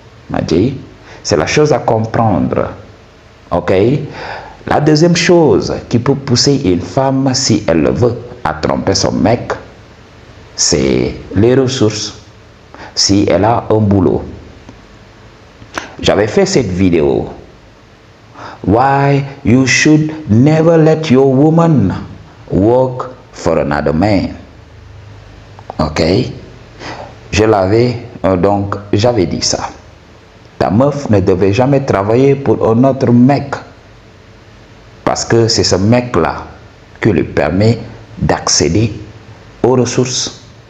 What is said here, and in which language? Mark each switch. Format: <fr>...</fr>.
<fr>M'a dit, c'est la chose à comprendre. Ok? La deuxième chose qui peut pousser une femme, si elle le veut, à tromper son mec, c'est les ressources. Si elle a un boulot. J'avais fait cette vidéo.</fr> <en>Why you should never let your woman work for another man.</en> <fr>Ok? Je l'avais, donc j'avais dit ça. Ta meuf ne devait jamais travailler pour un autre mec. Parce que c'est ce mec-là qui lui permet d'accéder aux ressources.</fr>